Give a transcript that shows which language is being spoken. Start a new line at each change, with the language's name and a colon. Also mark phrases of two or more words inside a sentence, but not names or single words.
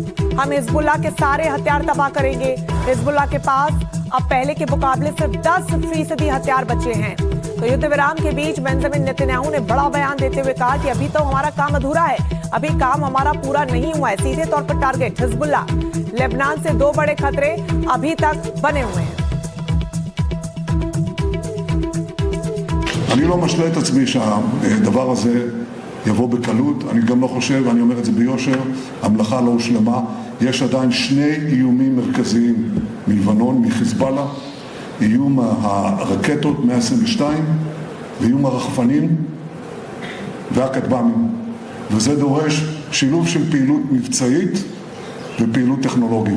Hindi: हम हिजबुल्लाह के सारे हथियार तबाह करेंगे। हिजबुल्लाह के पास अब पहले के मुकाबले सिर्फ 10% हथियार बचे हैं। तो युद्ध विराम के बीच बेंजामिन नेतन्याहू ने बड़ा बयान देते हुए कहा कि अभी तो हमारा काम अधूरा है, अभी काम हमारा पूरा नहीं हुआ है। सीधे तौर पर टारगेट हिजबुल्लाह, लेबनान से 2 बड़े खतरे अभी तक बने हुए हैं।
Hebrew: אני לא משלה את עצמי שהדבר הזה יבוא בקלות. אני גם לא חושב, ואני אומר את זה ביושר, המלאכה לא הושלמה. יש עדיין 2 איומים מרכזיים מלבנון, מחיזבאללה, איום הרקטות 122 ואיום הרחפנים והכטב"מים, וזה דורש שילוב של פעילות מבצעית ופעילות טכנולוגית.